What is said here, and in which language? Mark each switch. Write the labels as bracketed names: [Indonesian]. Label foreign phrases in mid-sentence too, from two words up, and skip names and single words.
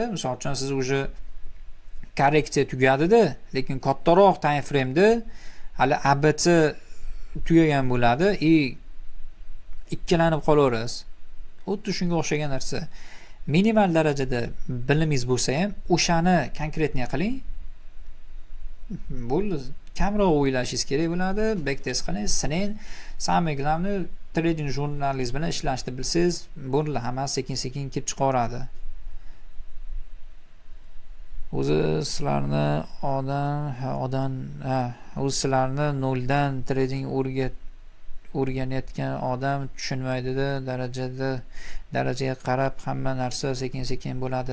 [Uzbek] Misol uchun siz o'sha korreksiya tugadi-da, lekin kattaroq [English] time frame'da [Uzbek] hali ABC tugagan bo'ladi. Ikkilanib qolaverasiz. Xuddi shunga o'xshagan narsa. Minimal darajada bilimingiz bo'lsa ham, o'shani konkretniy qiling. Bo'ldi. Kamroq o'ylashingiz kerak bo'ladi. Backtest qiling, [Russian] sining. Самое главное, [Uzbek] trading jurnalistingiz bilan ishlashni bilsangiz, bo'ldi, hammasi sekin-sekin kelib chiqaradi. O'zi sizlarni o'zi sizlarni noldan trading o'rganayotgan odam tushunmaydi-da, darajaga qarab hamma narsa sekin-sekin bo'ladi.